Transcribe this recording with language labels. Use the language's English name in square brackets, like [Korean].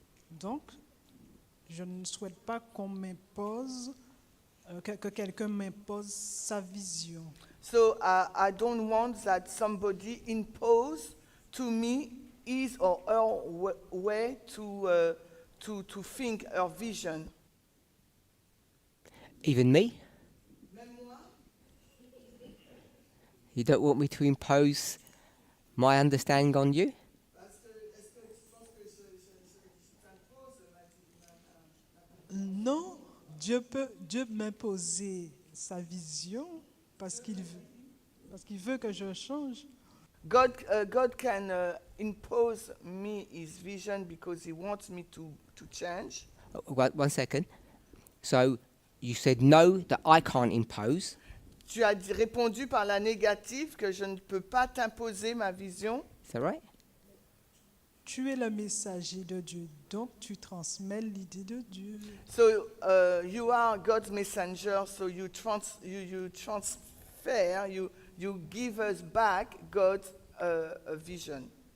[French] Donc, je ne souhaite pas qu'on m'impose, que quelqu'un m'impose sa vision. [English] So I don't want that somebody impose to me his or her way to think, her vision. Even me? You don't want me to impose my understanding on you? [French] Non, Dieu peut m'imposer sa vision parce qu'il veut que je change. [English] God can impose me his vision because he wants me to change. One second. So you said no, that I can't impose. [French] Tu as répondu par la négative que je ne peux pas t'imposer ma vision. [English] Is that right? [French] Tu es le messager de Dieu, donc tu transmets l'idée de Dieu. [English] So you are God's messenger, so you transfer, you give us back God's vision.